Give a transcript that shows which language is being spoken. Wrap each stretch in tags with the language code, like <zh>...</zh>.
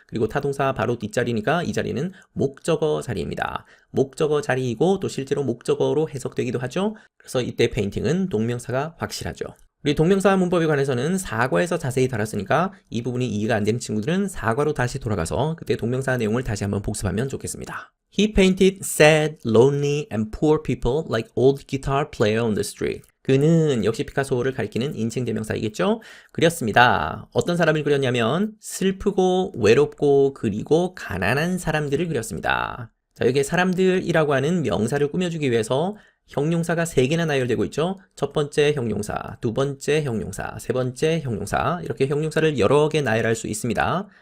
<ko>그리고 타동사 바로 뒷자리니까 이 자리는 목적어 자리입니다. 목적어 자리이고 또 실제로 목적어로 해석되기도 하죠. 그래서 이때 painting은 동명사가 확실하죠. 우리 동명사 문법에 관해서는 사과에서 자세히 다뤘으니까 이 부분이 이해가 안 되는 친구들은 사과로 다시 돌아가서 그때 동명사 내용을 다시 한번 복습하면 좋겠습니다.</ko> <en>He painted sad, lonely, and poor people like old guitar player on the street.</en> <ko>그는 역시 피카소를 가리키는 인칭 대명사이겠죠? 그렸습니다. 어떤 사람을 그렸냐면 슬프고 외롭고 그리고 가난한 사람들을 그렸습니다. 자, 여기에 사람들이라고 하는 명사를 꾸며주기 위해서 형용사가 3개나 나열되고 있죠. 첫 번째 형용사, 두 번째 형용사, 세 번째 형용사 이렇게 형용사를 여러 개 나열할 수 있습니다.</ko>